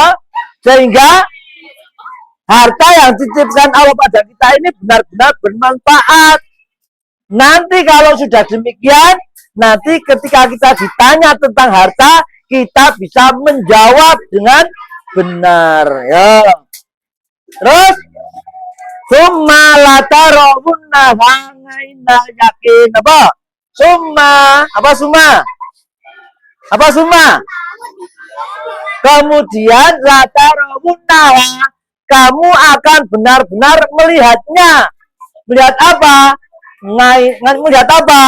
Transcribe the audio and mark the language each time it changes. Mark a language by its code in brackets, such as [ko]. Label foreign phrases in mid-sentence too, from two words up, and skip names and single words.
[id] Sehingga harta yang dititipkan Allah pada kita ini benar-benar bermanfaat. Nanti kalau sudah demikian, nanti ketika kita ditanya tentang harta, kita bisa menjawab dengan benar, ya. [ar] Terus ثم لترون عين اليقين apa? [id] Summa kemudian latarawunna kamu akan benar-benar melihatnya. Melihat apa? Melihat apa?